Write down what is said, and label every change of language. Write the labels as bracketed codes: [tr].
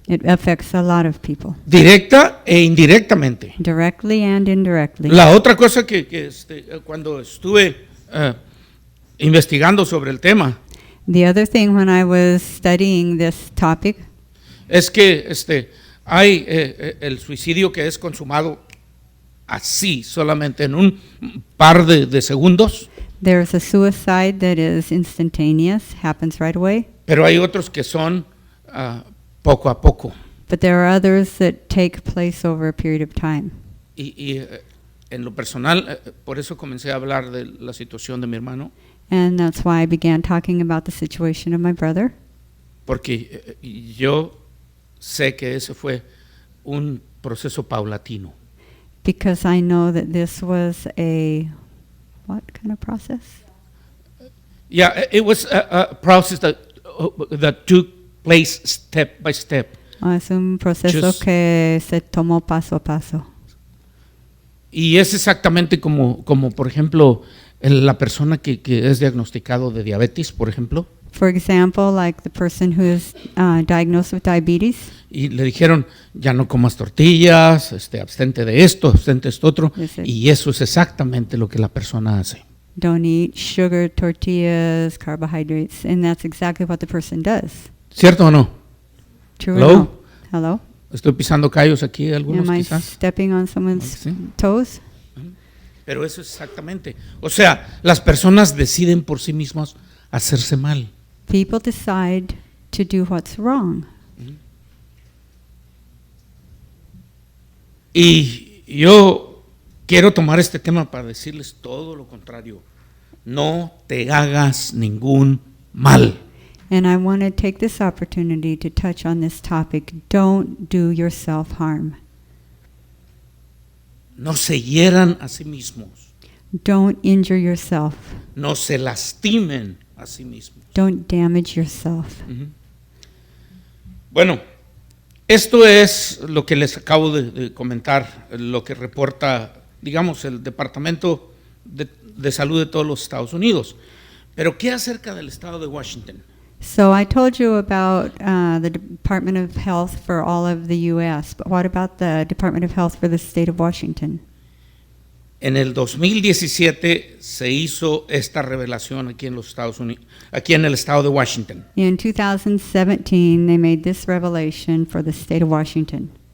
[en] It affects a lot of people. [es] Directa e indirectamente. [en] Directly and indirectly. [es] La otra cosa que cuando estuve investigando sobre el tema. [en] The other thing when I was studying this topic. [es] Es que hay el suicidio que es consumado así, solamente en un par de segundos. [en] There's a suicide that is instantaneous, happens right away. [es] Pero hay otros que son poco a poco. [en] But there are others that take place over a period of time. [es] Y en lo personal, por eso comencé a hablar de la situación de mi hermano. [en] And that's why I began talking about the situation of my brother. [es] Porque yo sé que ese fue un proceso paulatino. [en] Because I know that this was what kind of process? Yeah, it was a process that took place step by step. [es] Es un proceso que se tomó paso a paso. Y es exactamente como por ejemplo, la persona que es diagnosticado de diabetes, por ejemplo. [en] For example, like the person who is diagnosed with diabetes. [es] Y le dijeron, ya no comas tortillas, abstente de esto, abstente de esto otro. Y eso es exactamente lo que la persona hace. [en] Don't eat sugar, tortillas, carbohydrates, and that's exactly what the person does. [es] ¿Cierto o no? [en] True Hello? or no? Hello? [es] Estoy pisando callos aquí, algunos [en] Am I [es] quizás. [en] stepping on someone's toes? [es] Pero eso es exactamente. O sea, las personas deciden por sí mismas hacerse mal. [en] People decide to do what's wrong. [es] Y yo quiero tomar este tema para decirles todo lo contrario. No te hagas ningún mal. [en] And I want to take this opportunity to touch on this topic. Don't do yourself harm. [es] No se hieran a sí mismos. [en] Don't injure yourself. [es] No se lastimen a sí mismos. [en] Don't damage yourself. [es] Bueno, esto es lo que les acabo de comentar, lo que reporta, digamos, el Departamento de Salud de todos los Estados Unidos. Pero ¿qué acerca del estado de Washington? [en] So I told you about the Department of Health for all of the U.S., but what about the Department of Health for the state of Washington? [es] En el 2017 se hizo esta revelación aquí en los Estados Unidos, aquí en el estado de Washington. [en] In 2017, they made this revelation for the state of Washington.